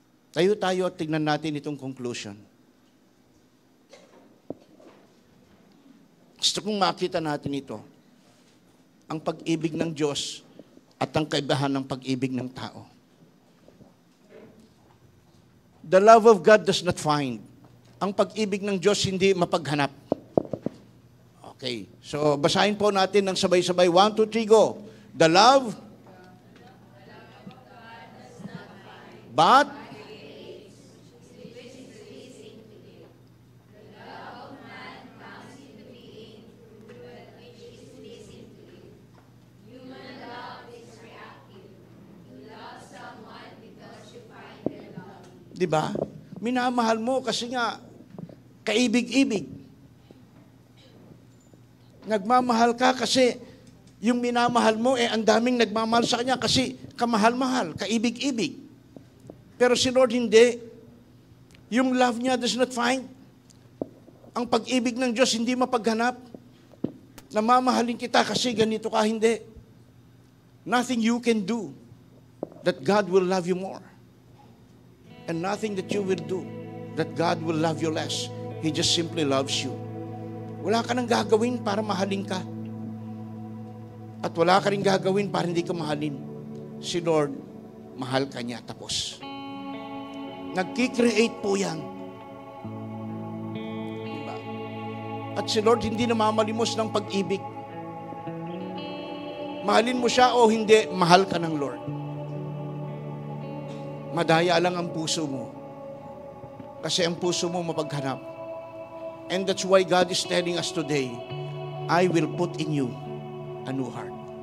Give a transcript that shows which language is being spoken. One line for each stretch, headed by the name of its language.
Filipino: Tayo at tignan natin itong conclusion. Gusto kong makita natin ito. Ang pag-ibig ng Diyos at ang kaibahan ng pag-ibig ng tao.
English: The love of God does not find.
Filipino: Ang pag-ibig ng Diyos hindi mapaghanap. Okay. So, basahin po natin ng sabay-sabay. 1, 2, 3, go.
English: The love, but,
Filipino: di ba? Minamahal mo kasi nga kaibig-ibig. Nagmamahal ka kasi yung minamahal mo ang daming nagmamahal sa kanya kasi kamahal-mahal, kaibig-ibig. Pero si Lord hindi.
English: Yung love niya does not find.
Filipino: Ang pag-ibig ng Diyos hindi mapaghanap. Namamahalin kita kasi ganito ka, hindi.
English: Nothing you can do that God will love you more. And nothing that you will do that God will love you less. He just simply loves you.
Filipino: Wala ka nang gagawin para mahalin ka. At wala ka rin gagawin para hindi ka mahalin. Si Lord, mahal ka niya. Tapos. Nagki-create po yan. Diba? At si Lord hindi namamalimos ng pag-ibig. Mahalin mo siya o hindi, mahal ka ng Lord. Madaya lang ang puso mo. Kasi ang puso mo mapaghanap.
English: And that's why God is telling us today, I will put in you a new heart.